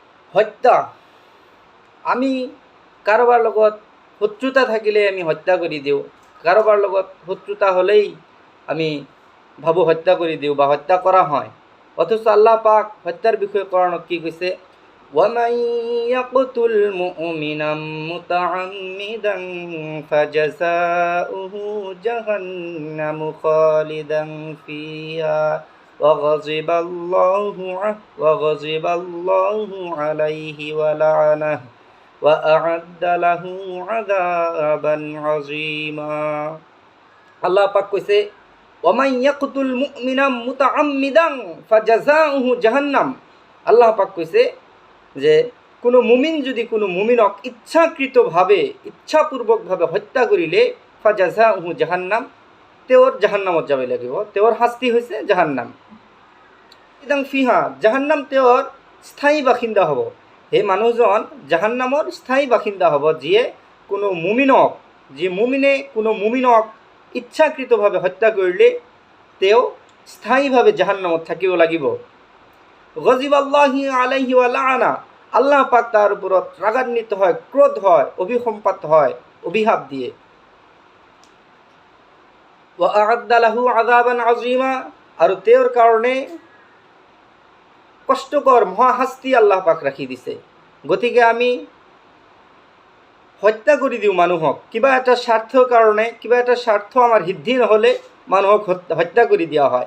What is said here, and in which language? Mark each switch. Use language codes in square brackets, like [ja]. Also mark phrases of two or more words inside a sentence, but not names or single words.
[as] হত্যা, আমি কাৰোবাৰ লগত শত্ৰুতা থাকিলে আমি হত্যা কৰি দিওঁ, কাৰোবাৰ লগত শত্ৰুতা হ'লেই আমি ভাবোঁ হত্যা কৰি দিওঁ বা হত্যা কৰা হয়। অথচ আল্লাহ পাক হত্যাৰ বিষয়ে কোৰানত কি কৈছে? [ar] وَمَنْ يَقْتُلْ مُؤْمِنًا مُتَعَمِّدًا فَجَزَاؤُهُ جَهَنَّمُ خَالِدًا فِيهَا وغضب الله عليه ولعنه وأعد له عذابا عظيما। [as] আল্লাহ পাক কইছে [ar] وَمَنْ يَقْتُلْ مُؤْمِنًا مُتَعَمِّدًا فَجَزَاؤُهُ جَهَنَّمُ. [as] আল্লাহ পাক কইছে যে কোনো মুমিন যদি কোনো মুমিনক ইচ্ছাপূৰ্বকভাৱে হত্যা কৰিলে [ar] فجزاؤه جهنم, [as] তেওঁৰ জাহান্নামত যাব লাগিব, তেওঁৰ শাস্তি হৈছে জাহান্নাম। ফিহা, জাহান্নাম তেওঁৰ স্থায়ী বাসিন্দা হ'ব। সেই মানুহজন জাহান্নামৰ স্থায়ী বাসিন্দা হ'ব, যি মুমিনে কোনো মুমিনক ইচ্ছাকৃতভাৱে হত্যা কৰিলে তেওঁ স্থায়ীভাৱে জাহান্নামত থাকিব লাগিব। [ar] غضب الله عليه ولعنه, [as] আল্লাহ পাক তাৰ ওপৰত ৰাগান্বিত হয়, ক্ৰোধ হয়, অভিসম্পাত হয়, অভিশাপ দিয়ে। [ar] وأعد له عذابا عظيما, [as] আৰু তেওঁৰ কাৰণে কষ্টকৰ মহাশাস্তি আল্লাহ পাক ৰাখি দিছে। গতিকে আমি হত্যা কৰি দিওঁ মানুহক, কিবা এটা স্বাৰ্থৰ কাৰণে, কিবা এটা স্বাৰ্থ আমাৰ সিদ্ধি নহ'লে মানুহক হত্যা কৰি দিয়া হয়।